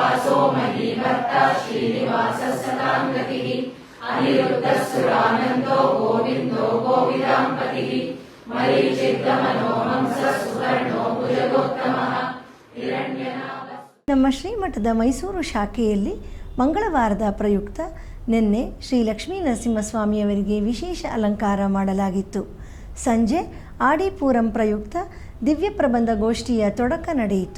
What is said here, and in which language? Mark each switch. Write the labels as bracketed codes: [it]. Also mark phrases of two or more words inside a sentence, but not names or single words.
[sa] महीभर्ता श्रीनिवासः सतां गतिः अनिरुद्धः सुरानन्दो गोविन्दो गोविदां पतिः मरीचिर्गमनोहंसः सुवर्णो भुजगोत्तमः हिरण्यनाभः. [kn] ನಮ್ಮ ಶ್ರೀಮಠದ ಮೈಸೂರು ಶಾಖೆಯಲ್ಲಿ ಮಂಗಳವಾರದ ಪ್ರಯುಕ್ತ ನಿನ್ನೆ ಶ್ರೀ ಲಕ್ಷ್ಮೀ ನರಸಿಂಹಸ್ವಾಮಿಯವರಿಗೆ ವಿಶೇಷ ಅಲಂಕಾರ ಮಾಡಲಾಗಿತ್ತು. ಸಂಜೆ ಆಡಿಪೂರಂ ಪ್ರಯುಕ್ತ ದಿವ್ಯ ಪ್ರಬಂಧ ಗೋಷ್ಠಿಯ ತೊಡಕ ನಡೆಯಿತು.